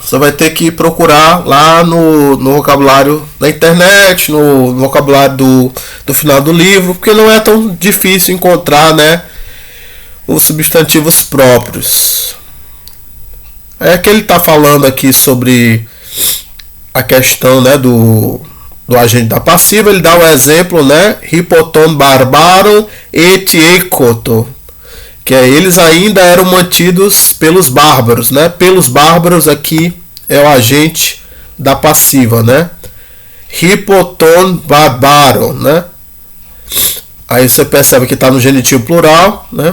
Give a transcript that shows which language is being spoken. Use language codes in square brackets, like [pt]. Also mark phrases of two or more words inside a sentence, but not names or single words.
[pt] Você vai ter que procurar lá no vocabulário da internet, no vocabulário do final do livro, porque não é tão difícil encontrar, né, os substantivos próprios. É que ele está falando aqui sobre a questão, né, do agente da passiva. Ele dá um exemplo, né, [el] ὑπὸ τῶν βαρβάρων ἔτι εἴχοντο, [pt] que eles ainda eram mantidos pelos bárbaros, né? Pelos bárbaros aqui é o agente da passiva, né? [el] ὑπὸ τῶν βαρβάρων, [pt] né? Aí você percebe que está no genitivo plural, né?